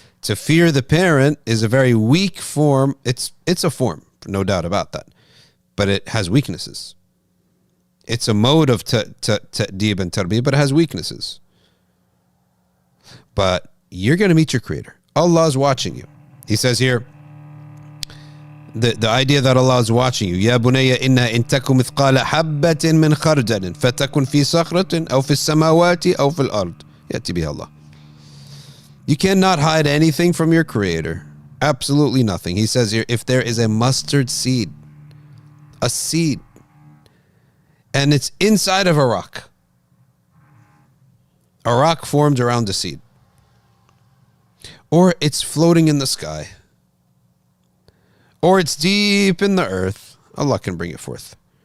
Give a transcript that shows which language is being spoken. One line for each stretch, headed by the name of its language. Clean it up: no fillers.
English: To fear the parent is a very weak form. It's a form, no doubt about that. But it has weaknesses. It's a mode of ta'deeb and tarbiyah, but it has weaknesses. But you're going to meet your creator. Allah is watching you. He says here, the idea that Allah is watching you.
Arabic: يا بني إن إن تكن مثقال حبة من خردل فتكن في صخرة أو في السماوات أو في الأرض يأتي بها الله.
English: You cannot hide anything from your creator. Absolutely nothing. He says here, if there is a mustard seed, a seed, and it's inside of a rock formed around the seed, or it's floating in the sky, or it's deep in the earth, Allah can bring it forth.